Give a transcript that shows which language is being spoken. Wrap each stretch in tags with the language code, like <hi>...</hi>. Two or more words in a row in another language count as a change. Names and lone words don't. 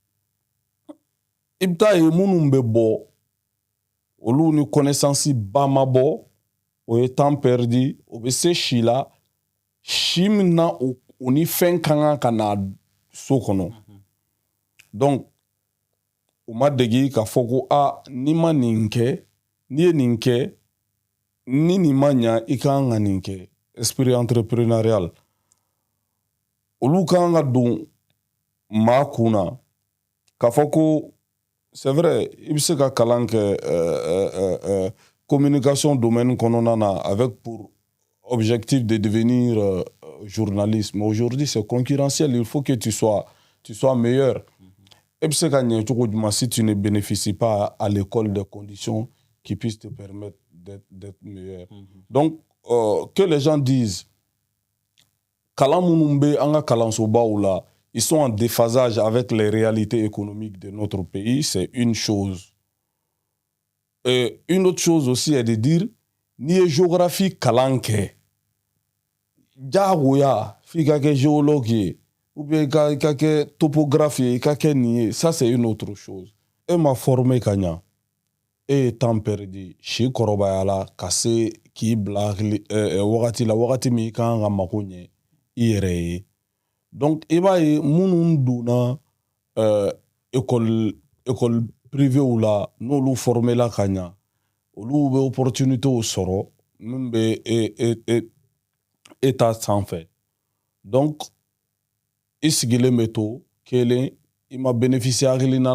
<bm>i bɛ taa ye minnu bɛ bɔ olu ni connaissance ba ma bɔ o ye</bm> <fr>temps perdu</fr> <bm>o bɛ se si la si min na o ni fɛn ka kan ka na so kɔnɔ donc u ma degi k'a fɔ ko n'i ma nin kɛ n'i ye nin kɛ ni nin ma ɲa i kan ka nin kɛ</bm> <fr>esprit entrepreneurial</fr> <bm>olu kan ka don maa kun na k'a fɔ</bm> <fr>ko c'est vrai</fr> <bm>i bɛ se ka kalan kɛ communication domaine kɔnɔna na</bm> <fr>avec pour objectif de devenir journaliste mais aujourd'hui c'est concurrentiel il faut que tu sois meilleur</fr> <bm>e bɛ se ka ɲɛ cogo jumɛn</bm> <fr>si tu ne bénéficies pas à l'école des conditions qui puissent te permettre d'être meilleur donc que les gens disent</fr> <bm>kalan minnu bɛ an ka kalansobaw la</bm> <fr>ils sont en déphasage avec les réalités économiques de notre pays c'est une chose et une autre chose aussi est de dire</fr> <bm>n'i ye géographie kalan kɛ diyagoya f'i ka kɛ géologue ye ou bien i ka kɛ topographe ye i ka kɛ nin ye</bm> <fr>ça c'est une autre chose</fr> <bm>e ma former ka ɲa e ye</bm> <fr>temps perdu</fr> <bm>si kɔrɔbaya la ka se k'i bila wagati la wagati min i kan ka mago ɲɛ i yɛrɛ ye donc i b'a ye minnu donna</bm> <fr>école école privée</fr> <bm>la n'olu formé la ka ɲa olu bɛ opportunité sɔrɔ min bɛ État sanfɛ donc i sigilen bɛ to kelen i ma bénéficier hakilina</bm>